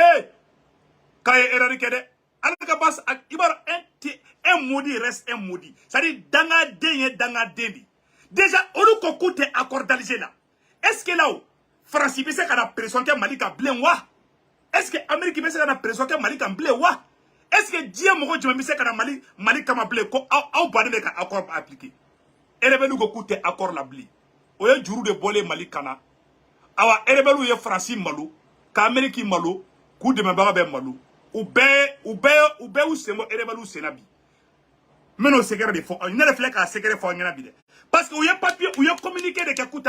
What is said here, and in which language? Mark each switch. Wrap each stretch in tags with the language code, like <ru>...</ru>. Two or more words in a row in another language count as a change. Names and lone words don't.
<bm>k'a ye erreur kɛ dɛ ale ka bas i b'a dɔn</bm> <fr>un maudit reste un maudit c'est-à-dire</fr> <bm>dangaden ye dangaden de déjà olu ko k'u tɛ accord d'Alger la</bm> <fr>est-ce que</fr> <bm>là faransi bɛ se ka na pression kɛ Mali kan bilen wa</bm> <fr>est-ce que</fr> <bm>Amérique bɛ se ka na pression kɛ Mali kan bilen wa</bm> <fr>est-ce que</fr> <bm>diɲɛ mɔgɔ jumɛn bɛ se ka na Mali kama bilen ko aw bannen bɛ ka</bm> <fr>accord appliquer</fr> <bm>rebelliw ko k'u tɛ accord la bilen o ye juru de bɔlen Mali kana awa rebelliw ye faransi malo ka Amérique malo k'u dɛmɛbaga bɛ malo u bɛɛ y'u sen bɔ rebelliw senna bi n bɛn'o secret de fɔ ne yɛrɛ filɛ k'a secret fɔ aw ɲɛna bi dɛ parce que u ye papier u ye communiqué de kɛ k'u</bm>